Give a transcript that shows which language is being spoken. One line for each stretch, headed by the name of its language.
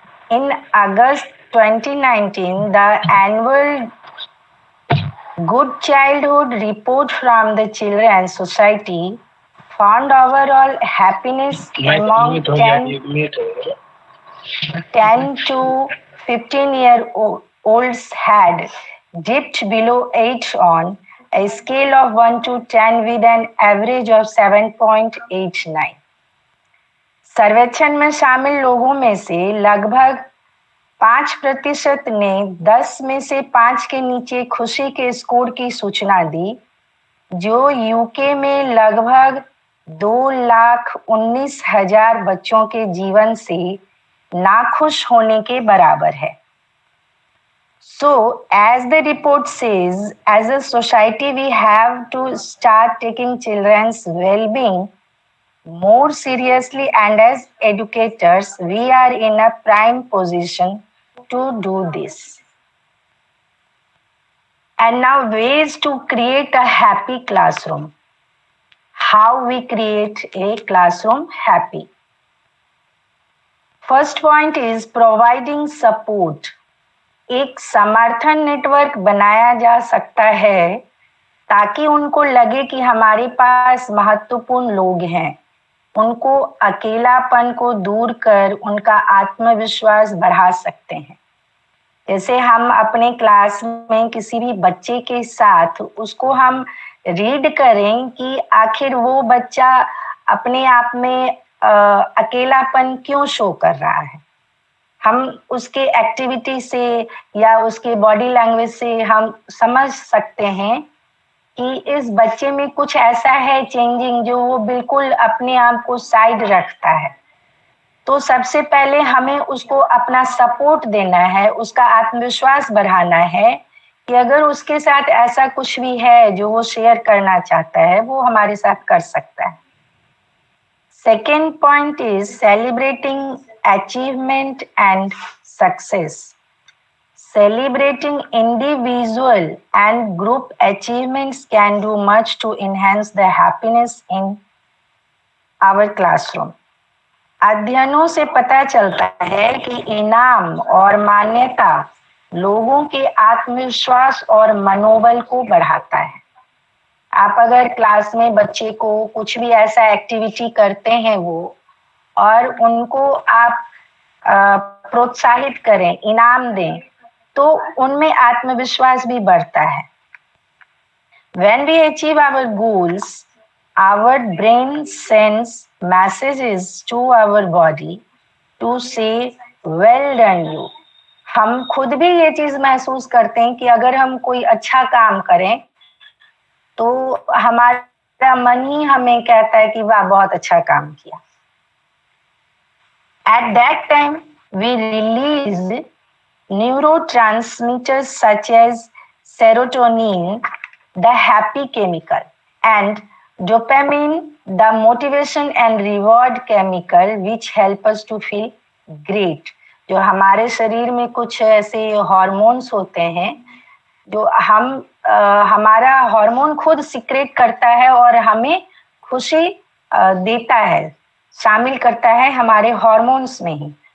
English: In August 2019, the annual Good Childhood Report from the Children's Society found overall happiness among 10 to 15-year-olds had dipped below 8 on a scale of 1 to 10 with an average of 7.89.
Hindi: सर्वेक्षण में शामिल लोगों में से लगभग 5% ने 10 में से 5 के नीचे खुशी के स्कोर की सूचना दी, जो यूके में लगभग 2,19,000 बच्चों के जीवन से नाखुश होने के बराबर है.
English: So, as the report says, as a society we have to start taking children's well-being more seriously, and as educators we are in a prime position to do this. And now ways to create a happy classroom. How we create a classroom happy. First point is providing support.
Hindi: एक समर्थन network बनाया जा सकता है ताकि उनको लगे कि हमारे पास महत्वपूर्ण लोग हैं. उनको अकेलापन को दूर कर उनका आत्मविश्वास बढ़ा सकते हैं. जैसे हम अपने क्लास में किसी भी बच्चे के साथ उसको हम रीड करें कि आखिर वो बच्चा अपने आप में अकेलापन क्यों शो कर रहा है. हम उसके एक्टिविटी से या उसके बॉडी लैंग्वेज से हम समझ सकते हैं कि इस बच्चे में कुछ ऐसा है चेंजिंग जो वो बिल्कुल अपने आप को साइड रखता है. तो सबसे पहले हमें उसको अपना सपोर्ट देना है, उसका आत्मविश्वास बढ़ाना है कि अगर उसके साथ ऐसा कुछ भी है जो वो शेयर करना चाहता है वो हमारे साथ कर सकता है.
English: Second point is celebrating achievement and success. Celebrating individual and group achievements can do much to enhance the happiness in our classroom.
Hindi: अध्ययनों से पता चलता है कि इनाम और मान्यता लोगों के आत्मविश्वास और मनोबल को बढ़ाता है. आप अगर क्लास में बच्चे को कुछ भी ऐसा एक्टिविटी करते हैं वो और उनको आप प्रोत्साहित करें, इनाम दें, तो उनमें आत्मविश्वास भी बढ़ता है.
English: When we achieve our goals, our brain sends messages to our body to say well done you.
Hindi: हम खुद भी ये चीज महसूस करते हैं कि अगर हम कोई अच्छा काम करें तो हमारा मन ही हमें कहता है कि वाह बहुत अच्छा काम किया.
English: At that time we release neurotransmitters such as serotonin, the happy chemical, and dopamine, the motivation and reward chemical, which help us to feel great.
Hindi: जो हमारे शरीर में कुछ ऐसे हार्मोन्स होते हैं जो हम हमारा हार्मोन खुद सिक्रेट करता है और हमें खुशी देता है, शामिल करता है हमारे हार्मोन्स में ही।